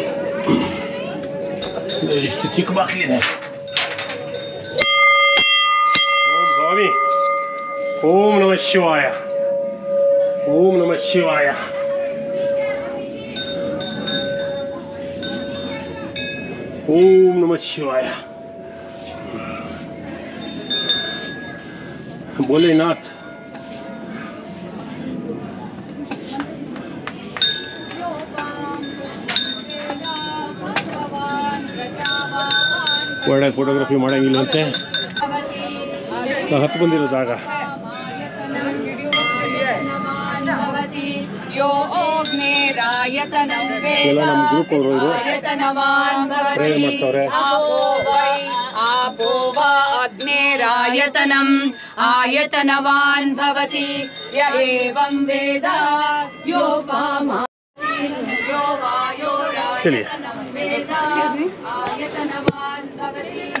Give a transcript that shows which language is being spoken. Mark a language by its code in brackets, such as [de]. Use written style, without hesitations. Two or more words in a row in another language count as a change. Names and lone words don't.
[kn] ಎಷ್ಟು ಚಿಕ್ಕ ಬಾಗಿಲಿದೆ. [sa] ಓಂ ನಮಃ ಶಿವಾಯ. ಓಂ ನಮಃ ಶಿವಾಯ. ಓಂ ನಮಃ ಶಿವಾಯ. ಭೋಲೆನಾಥ್. [kn] ಒಳ್ಳೆ ಫೋಟೋಗ್ರಫಿ ಮಾಡಂಗಿಲ್ಲಂತೆ. ಹತ್ತು ಬಂದಿರೋ ಜಾಗ. ಎಲ್ಲ ನಮ್ಮ ಗ್ರೂಪ್ ಅವರು ಇವರು ಪ್ರೇಯರ್ ಮಾಡ್ತಾವ್ರೆ. [sa] ಅಗ್ನೇರಾಯತನಂ ಆಯತನವಾನ್ ಭವತಿ ಯ ಏವಂ ವೇದ ಯೋ ಪಾಮ ಯೋ ವಾಯೋ ರಾಯತನಂ ವೇದ ಆಯತನವಾನ್ ಭವತಿ.